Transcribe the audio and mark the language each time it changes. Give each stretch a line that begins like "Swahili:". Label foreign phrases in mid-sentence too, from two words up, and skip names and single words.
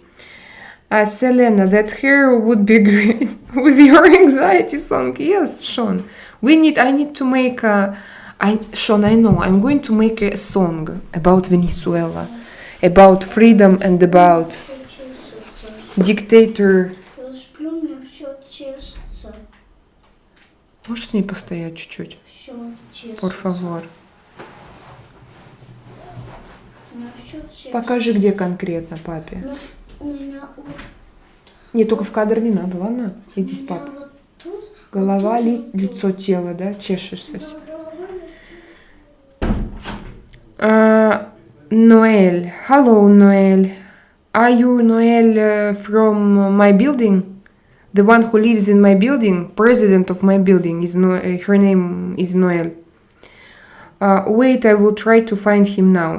English: Selena, that hair would be great with your anxiety song. Yes, Sean. I need to make Sean, I know. I'm going to make a song about Venezuela, about freedom and about dictator.
Russian: Можешь с ней постоять чуть-чуть?
Spanish: Por favor.
Russian: Покажи, где конкретно папе. Не, только в кадр не надо, ладно? Иди с папой. Голова, лицо, тело, да? Чешешься все.
English: Noel. Hello, Noel. Are you Noel from my building? The one who lives in my building? President of my building is her name is Noel. Wait, I will try to find him now.